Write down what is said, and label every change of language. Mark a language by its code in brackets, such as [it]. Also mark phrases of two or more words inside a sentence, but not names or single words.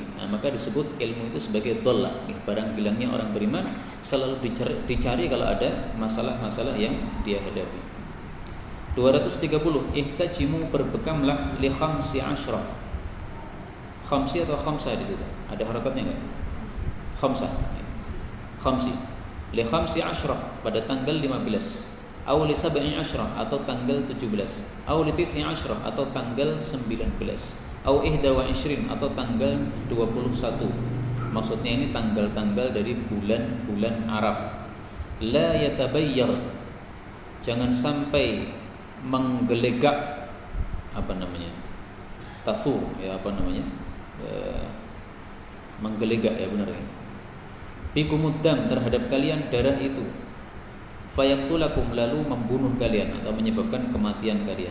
[id] Nah, maka disebut ilmu itu sebagai dolla, barang hilangnya orang beriman, selalu dicari kalau ada masalah-masalah yang dia hadapi. [ar] 230, احتجموا berbekamlah لخمس عشرة. [id] Khamsi atau khamsah di situ? Ada harakatnya enggak? Khamsah. Khamsi. [ar] لخمس عشرة, [id] pada tanggal 15. [ar] أو لسبع عشرة, [id] atau tanggal 17. [ar] أو لتسع عشرة, [id] atau tanggal 19. [ar] أو إحدى وعشرين, [id] atau tanggal 21. Maksudnya ini tanggal-tanggal dari bulan-bulan Arab. [ar] لا يتبيغ, [id] jangan sampai menggelegak, tasu, menggelegak, ya benar ya, bikumuddam, terhadap kalian darah itu, fayaktulakum, lalu membunuh kalian atau menyebabkan kematian kalian.